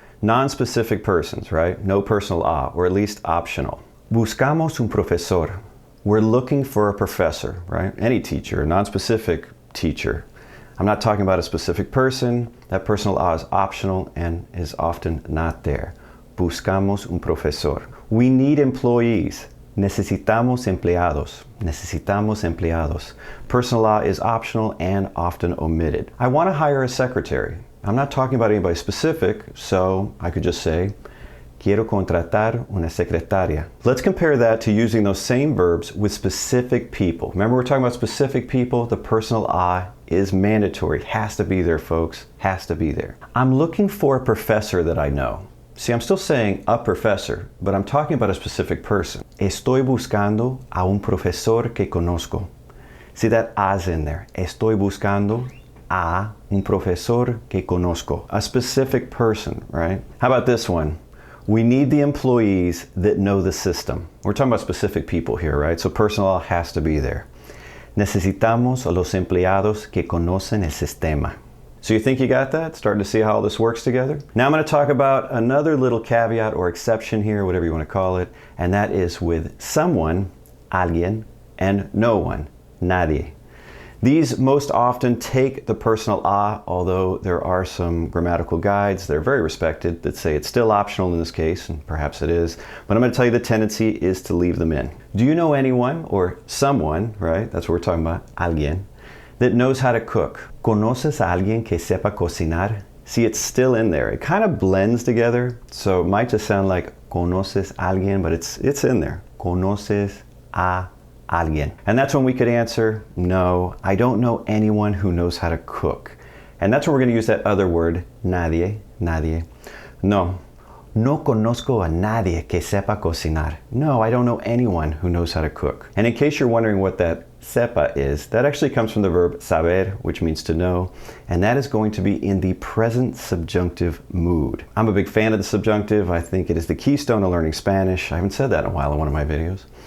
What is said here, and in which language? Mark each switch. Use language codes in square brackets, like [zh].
[en] Non-specific persons, right? No personal a, or at least optional. [es] Buscamos un profesor. [en] We're looking for a professor, right? Any teacher, a non-specific teacher. I'm not talking about a specific person. That personal a is optional and is often not there. [es] Buscamos un profesor. [en] We need employees. [es] Necesitamos empleados. Necesitamos empleados. [en] Personal a is optional and often omitted. I want to hire a secretary. I'm not talking about anybody specific, so I could just say, [es] Quiero contratar una secretaria. [en] Let's compare that to using those same verbs with specific people. Remember, we're talking about specific people. The personal a is mandatory. It has to be there, folks. Has to be there. I'm looking for a professor that I know. See, I'm still saying a professor, but I'm talking about a specific person. [es] Estoy buscando a un profesor que conozco. [en] See that a's in there. [es] Estoy buscando a un profesor que conozco. [en] A specific person, right? How about this one? We need the employees that know the system. We're talking about specific people here, right? So personal has to be there. [es] Necesitamos a los empleados que conocen el sistema. [en] So you think you got that? Starting to see how all this works together? Now I'm going to talk about another little caveat or exception here, whatever you want to call it, and that is with someone, alguien, and no one, nadie. These most often take the personal a, although there are some grammatical guides that are very respected that say it's still optional in this case, and perhaps it is, but I'm going to tell you the tendency is to leave them in. Do you know anyone or someone, right, that's what we're talking about, alguien, that knows how to cook? [es] ¿Conoces a alguien que sepa cocinar? [en] See, it's still in there. It kind of blends together, so it might just sound like [es] conoces a alguien, [en] but it's in there. [es] Conoces a alguien. [en] And that's when we could answer, no, I don't know anyone who knows how to cook. And that's when we're going to use that other word, nadie, nadie. [es] No, no conozco a nadie que sepa cocinar. [en] No, I don't know anyone who knows how to cook. And in case you're wondering what that sepa is, that actually comes from the verb saber, which means to know, and that is going to be in the present subjunctive mood. I'm a big fan of the subjunctive. I think it is the keystone of learning Spanish. I haven't said that in a while in one of my videos.